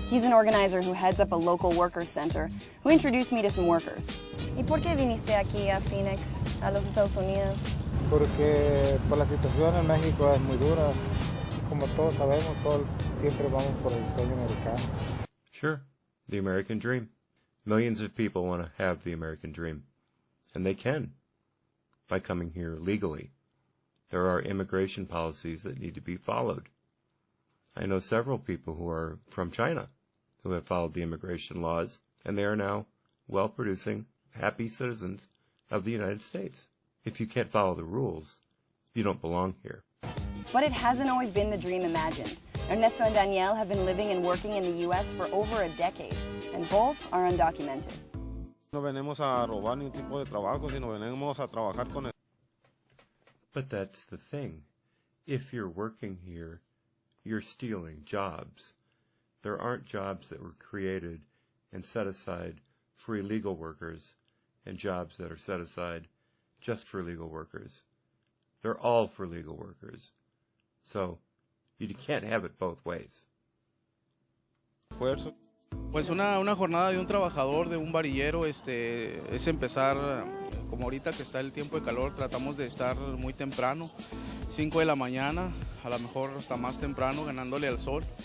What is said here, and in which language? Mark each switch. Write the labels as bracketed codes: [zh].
[en] He's an organizer who heads up a local workers center who introduced me to some workers. [es] ¿Y por qué viniste aquí a Phoenix, a los Estados Unidos? Porque por la situación en México es muy dura. Como todos sabemos, todos siempre vamos por el sueño americano. [en] Sure, the American dream. Millions of people want to have the American dream. And they can, by coming here legally. There are immigration policies that need to be followed. I know several people who are from China who have followed the immigration laws, and they are now well-producing, happy citizens of the United States. If you can't follow the rules, you don't belong here. But it hasn't always been the dream imagined. Ernesto and Danielle have been living and working in the U.S. for over a decade, and both are undocumented. [es] No venimos a robar ningún tipo de trabajo, sino venimos a trabajar con el... [en] But that's the thing. If you're working here, you're stealing jobs. There aren't jobs that were created and set aside for illegal workers and jobs that are set aside just for legal workers. They're all for legal workers. So you can't have it both ways. [es] Pues una jornada de un trabajador, de un varillero, es empezar, como ahorita que está el tiempo de calor, tratamos de estar muy temprano, 5 de la mañana, a lo mejor hasta más temprano, ganándole al sol.